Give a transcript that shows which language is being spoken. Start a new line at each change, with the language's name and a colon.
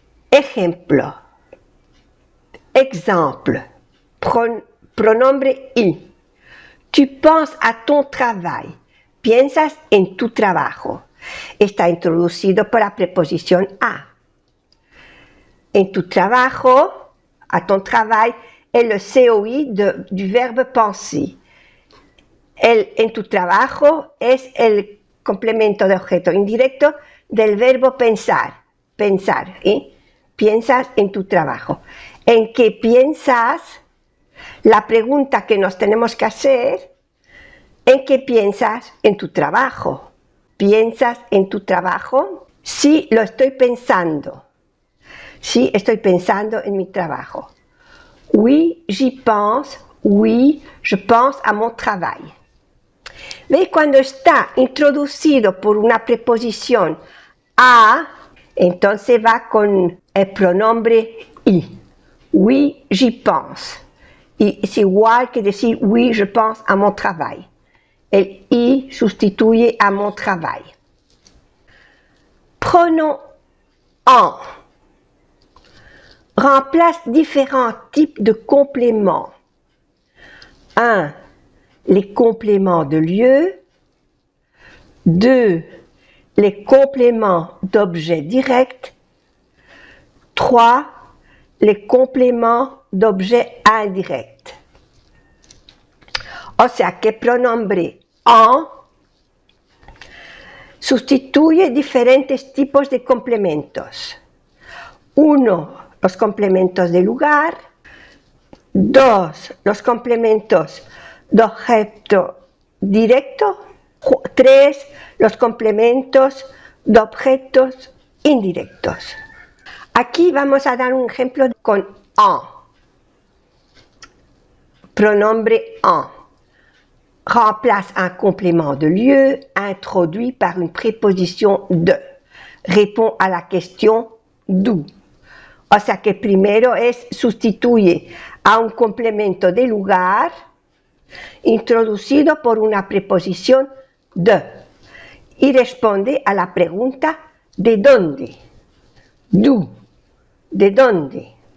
Spanish: Ejemplo.
French: Exemple.
Spanish: Pronombre
French: I. Tu penses a ton travail.
Spanish: Piensas en tu trabajo. Está introducido por la preposición a. En tu trabajo,
French: a ton travail, est le COI du verbe penser.
Spanish: En tu trabajo es el complemento de objeto indirecto del verbo pensar. Pensar, ¿eh? Piensas en tu trabajo. ¿En qué piensas? La pregunta que nos tenemos que hacer, ¿en qué piensas en tu trabajo? ¿Piensas en tu trabajo? Sí, lo estoy pensando. Sí, estoy pensando en mi trabajo.
French: Oui, j'y pense. Oui, je pense à mon travail.
Spanish: ¿Veis? Cuando está introducido por una preposición a, entonces va con el pronombre I.
French: Oui, j'y pense.
Spanish: Y es igual que decir
French: oui, je pense à mon travail.
Spanish: El I sustituye a
French: mon travail. Pronom en remplace différents types de compléments. 1. Les compléments de lieu. 2. Les compléments d'objet direct. 3. Les compléments d'objet indirect.
Spanish: O sea que pronombre en sustituye diferentes tipos de complementos. 1. Los complementos de lugar. 2. Los complementos de objeto directo. 3. Los complementos de objetos indirectos. Aquí vamos a dar un ejemplo con en. Pronombre en.
French: Remplace un complément de lieu introduit par une préposition de. Répond a la question d'où.
Spanish: O sea que primero sustituye a un complemento de lugar introducido por una preposición de y responde a la pregunta ¿de dónde?
French: ¿D'où?
Spanish: ¿De dónde?